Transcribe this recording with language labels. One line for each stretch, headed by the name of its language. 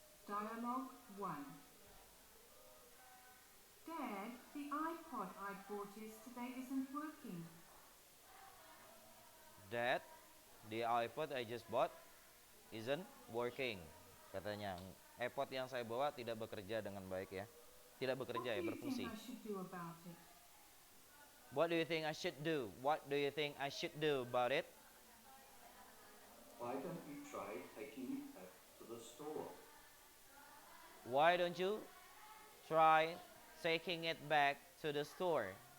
English: Dialogue 1. Dad, the iPod I bought yesterday isn't working. Dad, the iPod I just bought isn't working.
Indonesian: Katanya, iPod yang saya bawa tidak bekerja dengan baik ya. Tidak bekerja ya, berfungsi.
English: What do you think I should do about it? What do you think I should do? What do you think I should do about it? Why don't you try taking it back to the store? Why don't you try taking it back to the store?